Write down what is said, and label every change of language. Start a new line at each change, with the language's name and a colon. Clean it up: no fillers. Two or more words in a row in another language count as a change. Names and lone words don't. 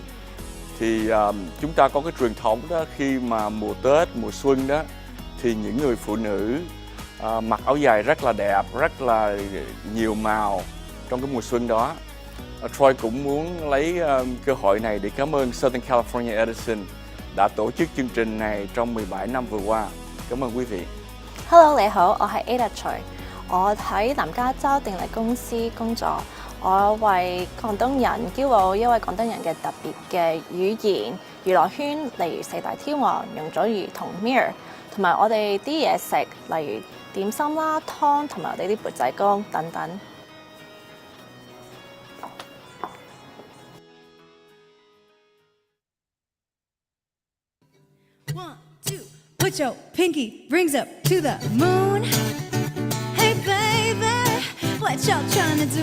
Vietnamese: Thì chúng ta có cái truyền thống đó, khi mà mùa Tết, mùa xuân đó thì những người phụ nữ mặc áo dài rất là đẹp, rất là nhiều màu trong cái mùa xuân đó. Troy cũng muốn lấy cơ hội này để cảm ơn Southern California Edison đã tổ chức chương trình này trong 17 năm vừa qua. Cảm ơn quý vị.
Cantonese: Hello， 你好，我係 Ada Choi，我喺南加州電力公司工作。我為廣東人驕傲，因為廣東人嘅特別嘅語言、娛樂圈，例如四大天王、容祖兒同 Mir， 同埋我哋啲嘢食，例如點心啦、湯同埋我哋啲缽仔糕等等。
English: One, two, put your pinky rings up to the moon. Hey baby, what y'all trying to do?